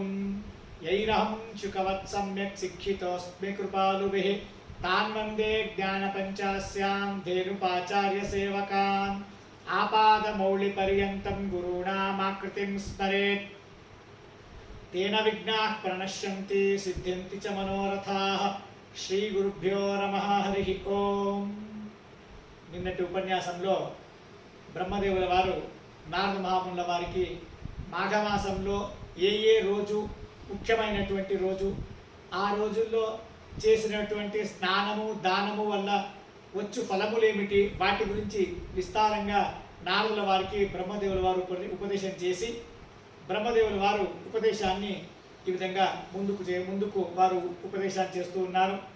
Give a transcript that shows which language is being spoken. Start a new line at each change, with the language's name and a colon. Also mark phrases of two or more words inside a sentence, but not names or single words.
Sanskrit: यैरहं शुकवत् सम्यक् शिक्षितोऽस्मि कृपालुभिः तान् वन्दे ज्ञानपञ्चास्यां धेनुपाचार्यसेवकान्। आपादमौलिपर्यन्तं गुरूणामाकृतिं स्मरेत् तेन विघ्नाः प्रणश्यन्ति सिद्ध्यन्ति च मनोरथाः। श्री गुरुभ्यो नमः। हरि ओम।
Telugu: నిన్నటి ఉపన్యాసంలో బ్రహ్మదేవుల వారు నారద మహామునుల వారికి మాఘమాసంలో ఏ రోజు ముఖ్యమైనటువంటి రోజు, ఆ రోజుల్లో చేసినటువంటి స్నానము దానము వల్ల వచ్చు ఫలములేమిటి, వాటి గురించి విస్తారంగా నారదుల వారికి బ్రహ్మదేవుల వారు ఉపదేశం చేసి, బ్రహ్మదేవుల వారు ఉపదేశాన్ని ఈ విధంగా ముందుకు వారు ఉపదేశాన్ని చేస్తూ ఉన్నారు.